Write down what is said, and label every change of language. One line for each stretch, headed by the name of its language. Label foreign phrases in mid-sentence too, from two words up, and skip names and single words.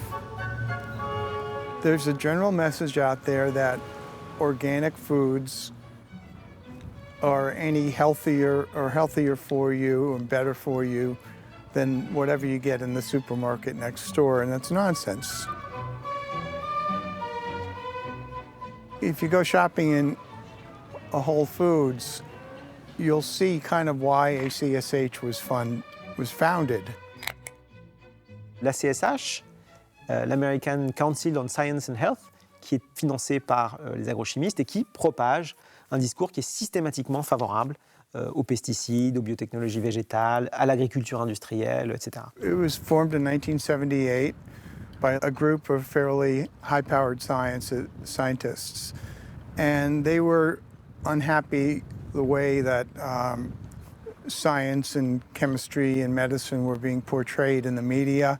English: There's a general message out there that organic foods are any healthier for you and better for you than whatever you get in the supermarket next door, and that's nonsense. If you go shopping in a Whole Foods, you'll see kind of why ACSH was founded.
French: La CSH, l'American Council on Science and Health, qui est financée par les agrochimistes et qui propage un discours qui est systématiquement favorable aux pesticides, aux biotechnologies végétales, à l'agriculture industrielle, etc.
English: It was formed in 1978 by a group of fairly high-powered scientists, and they were unhappy the way that science and chemistry and medicine were being portrayed in the media.